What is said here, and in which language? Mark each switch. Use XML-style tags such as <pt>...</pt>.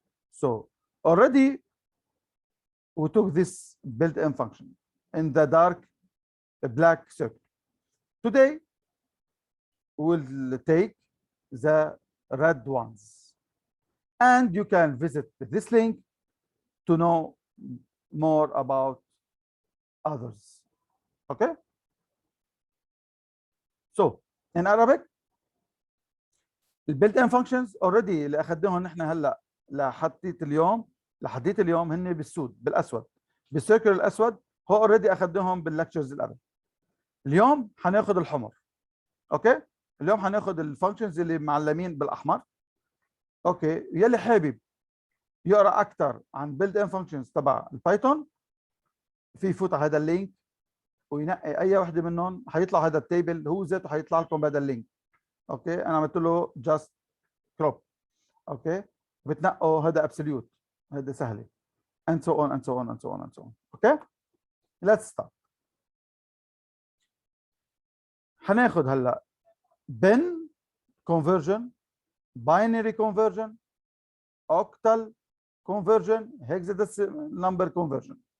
<en>So already we took this built-in function in the dark black circle. Today we'll take the red ones, and you can visit this link to know more about others. Okay. So in Arabic</en> <ar>البيلت ان فانكشنز اوريدي اللي اخذناهم نحن هلا لحديت اليوم هن بالسود بالاسود بالسيركل الاسود، هو اوريدي اخذناهم باللكتشرز اللي قبل. اليوم حناخذ الحمر. اوكي اليوم حناخذ الفانكشنز اللي معلمين بالاحمر. اوكي يلي حابب يقرا اكثر عن بيلت ان فانكشنز تبع البايثون في يفوت على هذا اللينك وينقي اي وحده منهم، حيطلع هذا التيبل هو ذاته، حيطلع لكم بهذا اللينك. اوكي انا عملت له جاست كروب. اوكي بتنقوا هذا ابسوليوت، هذا سهله</ar> <en>and so on and so on</en> <ar>and so on and so on.</ar> <en>Okay let's start.</en> <ar>هناخد هلا</ar> <en>bin conversion, binary conversion, octal conversion, hexadecimal number conversion.</en>